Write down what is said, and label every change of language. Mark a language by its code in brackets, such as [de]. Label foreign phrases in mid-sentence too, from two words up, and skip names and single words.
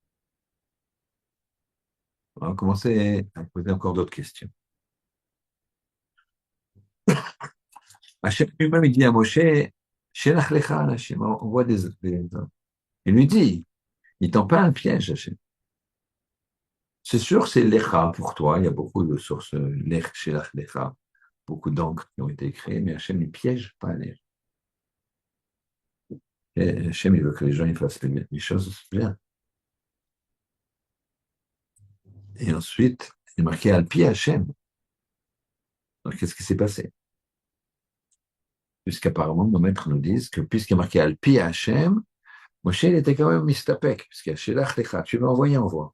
[fr] On va commencer à poser encore d'autres questions. Hachem lui-même, il dit à Moshe, [he] שלח לך השם, [fr] on voit des... Il lui dit, il tend pas un piège, Hachem. C'est sûr, c'est lecha pour toi, il y a beaucoup de sources lech, [he] שלח לך, [fr] beaucoup d'encres qui ont été créées, mais Hachem ne piège pas les... Et Hachem, il veut que les gens ils fassent les choses bien. Et ensuite, il est marqué [he] על פי השם. [fr] Donc, qu'est-ce qui s'est passé? Puisqu'apparemment, nos maîtres nous disent que puisqu'il est marqué [he] על פי השם, [fr] Moshe, il était quand même mistapek, puisqu'il y a [he] שלח לך, [fr] tu m'as envoyé, envoie.